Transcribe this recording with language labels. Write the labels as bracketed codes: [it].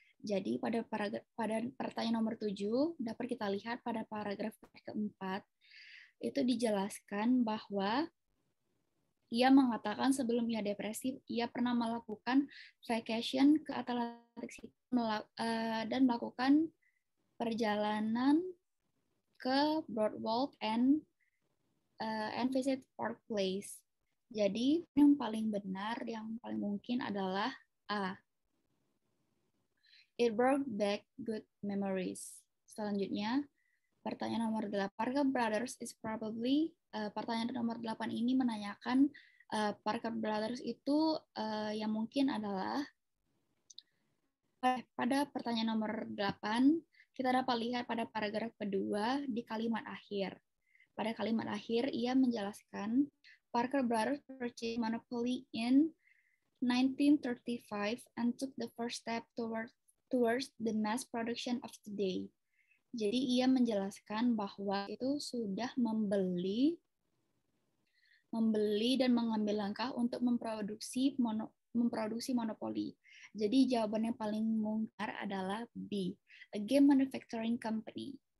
[id] Jadi pada pertanyaan nomor 7 dapat kita lihat pada paragraf keempat itu dijelaskan bahwa ia mengatakan sebelum ia depresi ia pernah melakukan vacation ke Atlantic City dan melakukan perjalanan ke Broadwalk [en] and visit [id] Park Place. Jadi yang paling benar, yang paling mungkin adalah A. [en] It brought back good memories. [id] Selanjutnya, pertanyaan nomor 8. [en] Parker Brothers is probably, [id] pertanyaan nomor 8 ini menanyakan Parker Brothers itu yang mungkin adalah pada pertanyaan nomor 8, kita dapat lihat pada paragraf kedua di kalimat akhir. Pada kalimat akhir, ia menjelaskan [en] Parker Brothers purchased Monopoly in 1935 and took the first step towards the mass production of today. [id] Jadi ia menjelaskan bahwa itu sudah membeli dan mengambil langkah untuk memproduksi monopoli. Jadi jawaban yang paling mungkar adalah B, [en] a game manufacturing company.